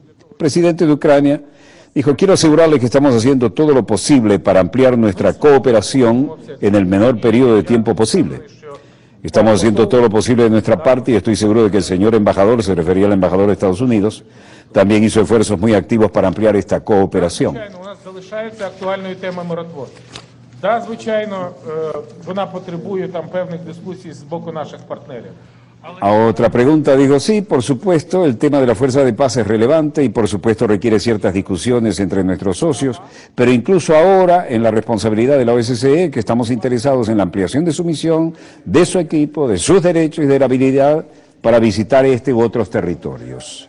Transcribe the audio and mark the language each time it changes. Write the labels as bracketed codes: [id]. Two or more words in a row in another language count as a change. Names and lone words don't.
[es] El presidente de Ucrania dijo: quiero asegurarle que estamos haciendo todo lo posible para ampliar nuestra cooperación en el menor periodo de tiempo posible. Estamos haciendo todo lo posible de nuestra parte y estoy seguro de que el señor embajador, se refería al embajador de Estados Unidos, también hizo esfuerzos muy activos para ampliar esta cooperación. [uk] Да, звичайно, вона потребує там певних дискусій з боку наших партнерів. [es] A otra pregunta dijo: sí, por supuesto, el tema de la fuerza de paz es relevante y por supuesto requiere ciertas discusiones entre nuestros socios, pero incluso ahora en la responsabilidad de la OSCE, que estamos interesados en la ampliación de su misión, de su equipo, de sus derechos y de la habilidad para visitar este u otros territorios.